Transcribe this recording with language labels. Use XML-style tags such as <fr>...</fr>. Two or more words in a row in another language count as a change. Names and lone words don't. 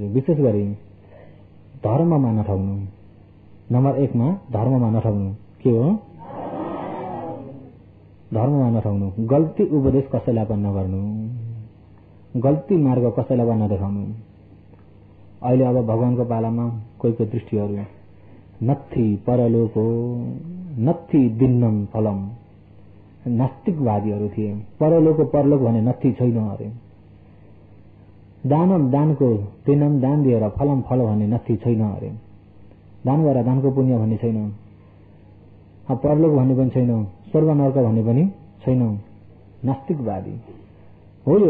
<ne>विशेष गरी धर्ममा नठग्नु। नम्बर 1 मा धर्ममा नठग्नु। के हो? धर्ममा नठग्नु। गल्ती उपदेश कसैलाई पनि नगर्नु, गल्ती मार्ग कसैलाई पनि नदेखाउनु। अहिले अब भगवानको पालामा कोही दृष्टिहरू</ne> <pi>नत्थी परलोको नत्थी दिन्नम फलम,</pi> <ne>नास्तिकवादीहरू थिए। परलोक भने नत्थी छैन अरे। दानम दानको दिनम दान दिएर फलम फल भन्ने नत्थी छैन अरे। दान गरेर दानको पुण्य भन्ने छैन, परलोक भन्ने पनि छैन, स्वर्ग नर्क भन्ने पनि छैन। नास्तिकवादी हो यो।</ne>